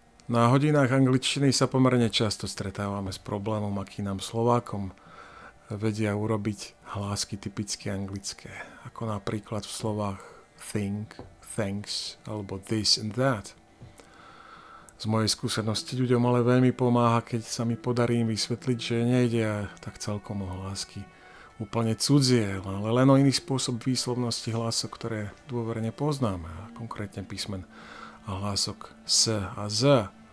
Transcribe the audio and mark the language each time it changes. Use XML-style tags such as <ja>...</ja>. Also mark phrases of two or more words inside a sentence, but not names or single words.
<sk>Na hodinách angličtiny sa pomerne často stretávame s problémom, aký nám Slovákom vedia urobiť hlásky typicky anglické. Ako napríklad v slovách think, thanks alebo</sk> <en>this and that.</en> <sk>Z mojej skúsenosti ľuďom ale veľmi pomáha, keď sa mi podarí im vysvetliť, že nejde tak celkom o hlásky úplne cudzie, ale len o iný spôsob výslovnosti hlások, ktoré dôverne poznáme, a konkrétne písmen a hlások S a Z.</sk>